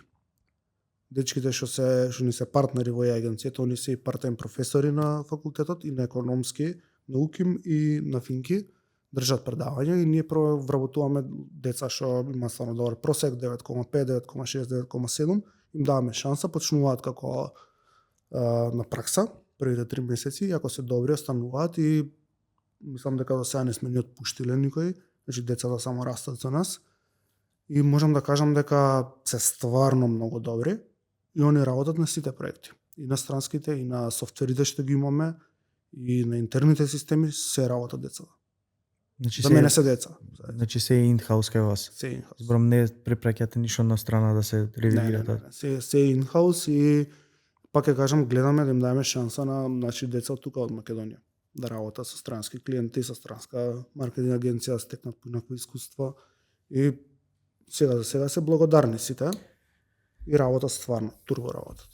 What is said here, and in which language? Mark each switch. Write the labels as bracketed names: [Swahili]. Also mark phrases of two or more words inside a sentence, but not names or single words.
[Macedonian] Дечките што ни се партнери во агенцијата, они се и партен професори на факултетот и на економски, на УКИМ и на финки, држат предавања и ние прво вработуваме деца што има стварно добар просек, 9,5, 9,6, 9,7, им даваме шанса, почнуваат како на пракса, првите 3 месеци, и ако се добри остануваат и мислам дека до сега не сме ни отпуштиле никој, значи децата само растат за нас. И можам да кажам дека се стварно многу добри и они работат на сите проекти. И на странските, и на софтверите што ги имаме, и на интерните системи се работат децата. Значи За мене се деца. Значи се in-house кај вас. Се in-house. Зборам не препраќате ништо на страна да се ревидира тоа. Се in-house и пак ќе кажам, гледаме да им дадеме шанса на наши деца од тука од Македонија да работат со странски клиенти, со странска маркетинг агенција, да стекнат поинакво искуство и сега за сега се благодарни сите и работат стварно, турбо работат.